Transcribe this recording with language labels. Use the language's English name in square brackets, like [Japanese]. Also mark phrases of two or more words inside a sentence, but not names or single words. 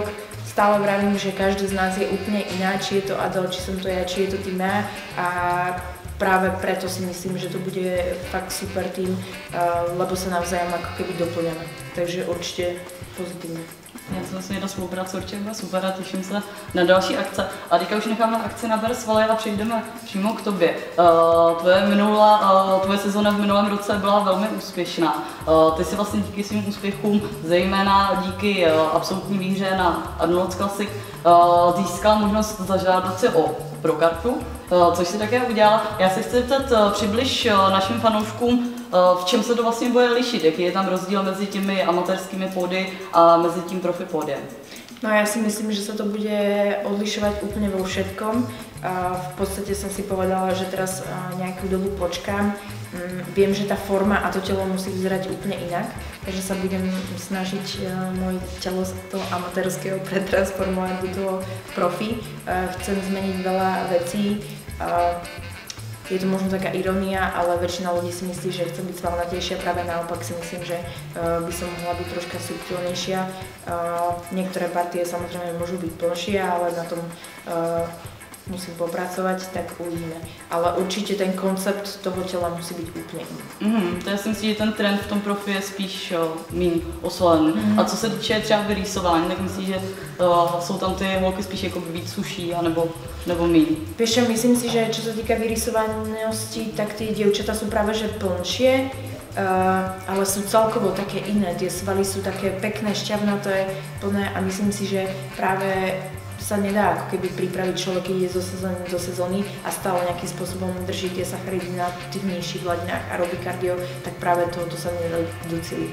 [Slovak] Stále vravím, že každý z nás je úplne iná, či je to Adel, či som to ja, či je to Timea a práve preto si myslím, že to bude fakt super tým, lebo sa navzájom ako keby doplňame, takže určite pozitívne. [Czech] Já si myslím, že ta spolupráce určitě byla super a těším se na další akce. A teďka už necháme akci na Bersvali a přejdeme přímo k tobě. Tvoje sezóna v minulém roce byla velmi úspěšná. Ty si vlastně díky svým úspěchům, zejména díky absolutní výhře na Arnold's Classic, získala možnost zažádat si o prokartu, což si také udělala. Já se chci zeptat, přibliž našim fanouškům, v čem se to vlastně bude lišit, jaký je tam rozdíl mezi těmi amatérskými pódy a mezi tím profi pódiem? [Slovak] No ja si myslím, že sa to bude odlišovať úplne vo všetkom. V podstate som si povedala, že teraz nejakú dobu počkám. Viem, že tá forma a to telo musí vyzerať úplne inak, takže sa budem snažiť moje telo z toho amatérského pretransformovať do toho profi. Chcem zmeniť veľa vecí. Je to možno taká irónia, ale väčšina ľudí si myslí, že chcem byť svalnatejšia, práve naopak si myslím, že by som mohla byť troška subtilnejšia. Niektoré partie samozrejme môžu byť plnšie, ale na tom musím popracovať, tak uvidíme. [Czech] Ale určitě ten koncept toho těla musí být úplně jiný. To já si myslím, že ten trend v tom profi je spíš míň osvolený. A co se týče třeba vyrýsování, tak myslím, že jsou tam ty holky spíš jako víc suší, nebo míň. [Slovak] Vieš, myslím si, že čo sa týka vyrysovanosti, tak tie dievčatá sú práve že plnšie. ale sú celkovo také iné. Tie svaly sú také pekné, šťavnaté, plné a myslím si, že práve sa nedá ako keby pripraviť človek, keď ide zo sezóny a stále nejakým spôsobom drží tie sacharidy na tých nižších hladinách a robí kardio, tak práve to sa nedá doceliť.